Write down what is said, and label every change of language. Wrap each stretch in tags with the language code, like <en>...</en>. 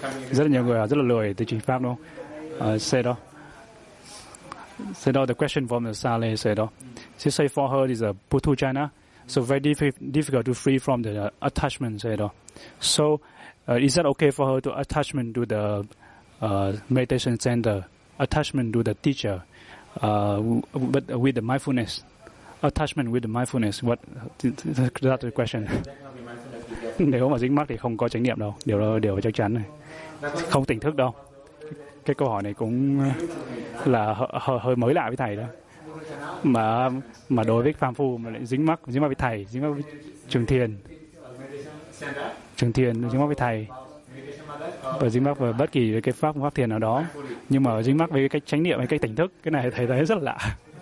<vi>Rất là nhiều người rất là lười từ trình pháp, đúng không? Say đó,</vi> <en>the question from the Sali,</en> <vi>say đó.</vi> <en>She say for her is a Puthujana, so very difficult to free from the attachment,</en> <vi>say đó.</vi> <en>So, is that okay for her to attachment to the meditation center, attachment to the teacher, but with the mindfulness? Attachment with the mindfulness, what, that's the question.</en> <vi>Nếu mà dính mắc thì không có chánh niệm đâu, điều đó là điều chắc chắn này. Không tỉnh thức đâu. Cái câu hỏi này cũng là hơi mới lạ với thầy đó. Mà đối với phàm phu mà lại dính mắc với thầy, dính mắc với trường thiền, dính mắc với thầy, và dính mắc với bất kỳ cái pháp thiền nào đó, nhưng mà dính mắc với cái cách chánh niệm hay cách tỉnh thức, cái này thầy thấy rất là lạ.</vi>